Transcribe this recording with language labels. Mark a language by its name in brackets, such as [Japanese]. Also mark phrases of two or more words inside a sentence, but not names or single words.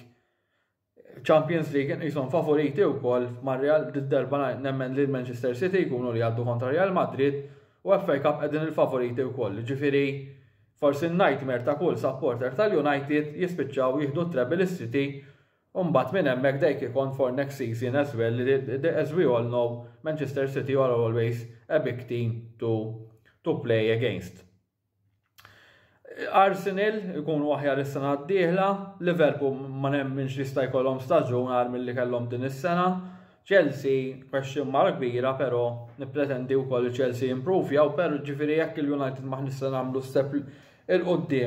[Maltese] Champions League nqishom favoriti wkoll mar-Real d-darba nemmen li Manchester City jkunu li għaddu kontra Real Madrid u FA Cup qegħdin il-favoriti wkoll. Ġifieri forsi n-nightmare ta' kull supporter tal-United jispiċċaw jieħdu treble is-City u mbagħad minn hemmhekk [English] they kick on for next season as well. As we all know, Manchester City are always a big team to play against. [Maltese] Arsenal ikunu aħjar is-sena d-dieħla, Liverpool ma nemminx li jista' jkollhom staġun għal milli kellhom din is-sena. Chelsea [English] question mark [Maltese] kbira, però nippretendi wkoll Chelsea improvjaw, però ġifieri jekk il-United ma nista' nagħmlu step il-qudiem.